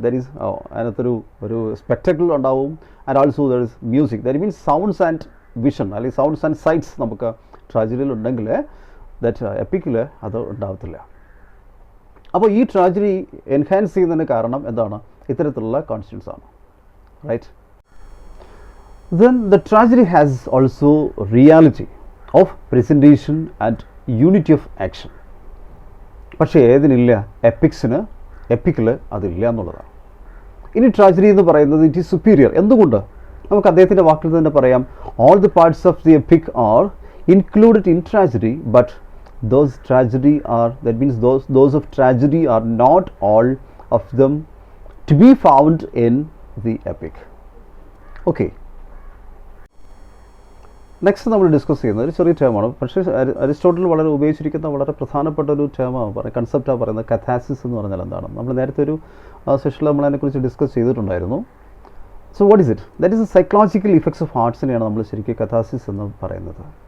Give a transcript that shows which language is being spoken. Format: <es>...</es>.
<en>There is അതിനകത്തൊരു spectacle ഉണ്ടാവും. And also there is music. That means sounds and vision, അല്ലെങ്കിൽ sounds and sights</en> <ml>നമുക്ക് ട്രാജഡിയിൽ ഉണ്ടെങ്കിൽ</ml> <en>that</en> <ml>എപ്പിക്കിൽ അത് ഉണ്ടാവത്തില്ല. അപ്പോൾ ഈ ട്രാജഡി എൻഹാൻസ് ചെയ്യുന്നതിന് കാരണം എന്താണ്? ഇത്തരത്തിലുള്ള കോൺസ്റ്റൻസ് ആണ്. Right.</ml> <en>Then the tragedy has also reality of presentation and unity of action.</en> <ml>പക്ഷേ ഏതിനില്ല? എപ്പിക്കിൽ അതില്ല എന്നുള്ളതാണ്. ഇനി ട്രാജഡി എന്ന് പറയുന്നത്</ml> <en>It is superior.</en> <ml>എന്തുകൊണ്ട്? നമുക്ക് അദ്ദേഹത്തിൻ്റെ വാക്കിൽ തന്നെ പറയാം,</ml> <en>all the parts of the epic are included in tragedy, but those tragedy are, that means those of tragedy are not all of them to be found in the epic. Okay.</en> <ml>Next നമ്മൾ discuss ചെയ്യുന്നത് ഒരു ചെറിയ ടേമാണ്. പക്ഷേ Aristotle വളരെ ഉപയോഗിച്ചിരിക്കുന്ന വളരെ പ്രധാനപ്പെട്ട ഒരു ടേമാണ്, കൺസെപ്റ്റാണ് പറയുന്നത്. കഥാസിസ് എന്ന് പറഞ്ഞാൽ എന്താണ്? നമ്മൾ നേരത്തെ ഒരു സെഷനിൽ നമ്മൾ അതിനെക്കുറിച്ച് ഡിസ്കസ് ചെയ്തിട്ടുണ്ടായിരുന്നു.</ml> <en>So what is it? That is a psychological effects of ആർട്സിനെയാണ്</en> <ml>നമ്മൾ ശരിക്കും കഥാസിസ് എന്ന് പറയുന്നത്.</ml>